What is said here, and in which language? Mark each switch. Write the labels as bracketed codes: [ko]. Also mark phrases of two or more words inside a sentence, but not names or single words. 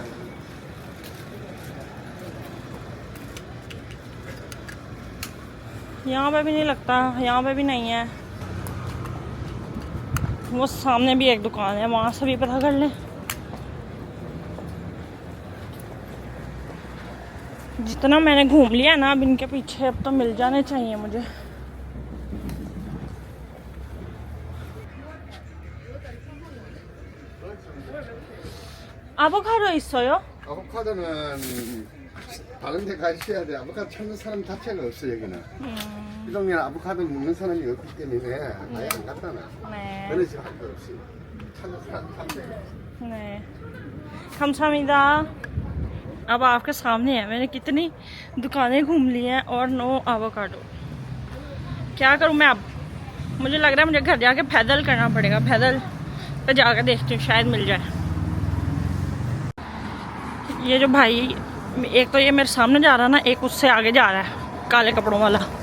[hi] यहाँ पे भी नहीं लगता, यहाँ पे भी नहीं है। वो सामने भी एक दुकान है, वहाँ से भी पता कर लें। जितना मैंने घूम लिया ना अब इनके पीछे, अब तो मिल जाने चाहिए मुझे। [ko] 아보카도 있어요? 아보카도는 다른 데 가셔야 돼. 아보카도 찾는 사람 자체가 없어 여기는. 이 동네는 아보카도 먹는 사람이 없기 때문에 아예 안 갖다 놔. 네. 그런 집 한 거 없이 찾는 사람 자체가 없어. 네. 감사합니다। [hi] अब आपके सामने है, मैंने कितनी दुकानें घूम ली हैं और [en] no avocado. [hi] क्या करूं मैं अब? मुझे लग रहा है मुझे घर जाके पैदल करना पड़ेगा। पैदल पे जाकर देखती हूँ, शायद मिल जाए। ये जो भाई, एक तो ये मेरे सामने जा रहा है ना, एक उससे आगे जा रहा है काले कपड़ों वाला।